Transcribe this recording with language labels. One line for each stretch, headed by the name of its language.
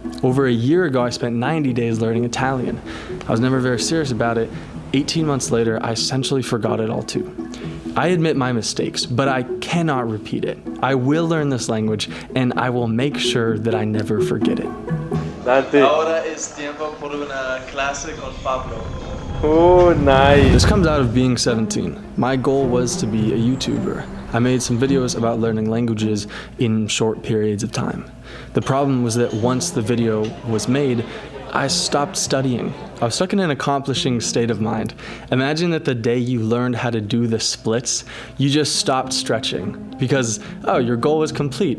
English: Over a year ago, I spent 90 days learning Italian. I was never very serious about it. 18 months later, I essentially forgot it all too. I admit my mistakes, but I cannot repeat it. I will learn this language, and I will make sure that I never forget it.
Spanish: Ahora es tiempo por una clase con Pablo.
English: Oh, nice. This comes out of being 17. My goal was to be a YouTuber. I made some videos about learning languages in short periods of time. The problem was that once the video was made, I stopped studying. I was stuck in an accomplishing state of mind. Imagine that the day you learned how to do the splits, you just stopped stretching because, oh, your goal was complete.